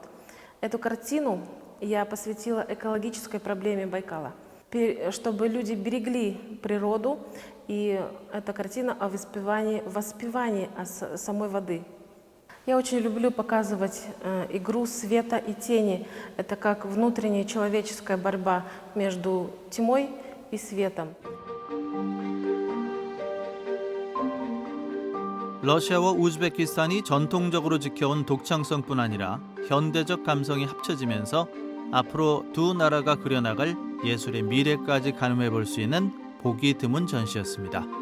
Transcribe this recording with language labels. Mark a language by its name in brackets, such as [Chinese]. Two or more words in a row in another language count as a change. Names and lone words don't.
[Russian] Эту картину я посвятила экологической проблеме Байкала, чтобы люди берегли природу, и эта картина о воспевании самой воды. Я очень люблю показывать игру света и тени. Это как внутренняя человеческая борьба между тьмой и светом. [Korean] 러시아와 우즈베키스탄이 전통적으로 지켜온 독창성뿐 아니라 현대적 감성이 합쳐지면서 앞으로 두 나라가 그려나갈 예술의 미래까지 가늠해 볼 수 있는 보기 드문 전시였습니다.